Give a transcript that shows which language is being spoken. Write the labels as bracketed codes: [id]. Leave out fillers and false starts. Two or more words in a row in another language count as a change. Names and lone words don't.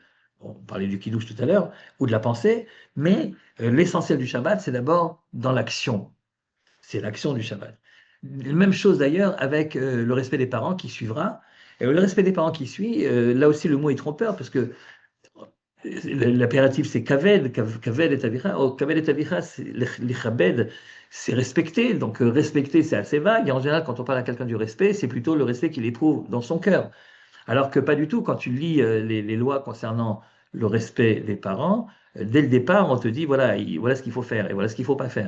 [fr] On parlait du kiddush tout à l'heure, ou de la pensée, mais l'essentiel du Shabbat, c'est d'abord dans l'action. C'est l'action du Shabbat. Même chose d'ailleurs avec le respect des parents qui suivra. Et le respect des parents qui suit, là aussi le mot est trompeur parce que l'impératif, c'est [he] כבד, כבד את אביך. Oh, כבד את אביך, [fr] c'est l'ichabed, c'est respecter. Donc, respecter, c'est assez vague. Et en général, quand on parle à quelqu'un du respect, c'est plutôt le respect qu'il éprouve dans son cœur. Alors que pas du tout, quand tu lis les lois concernant le respect des parents, dès le départ, on te dit, voilà, voilà ce qu'il faut faire et voilà ce qu'il ne faut pas faire.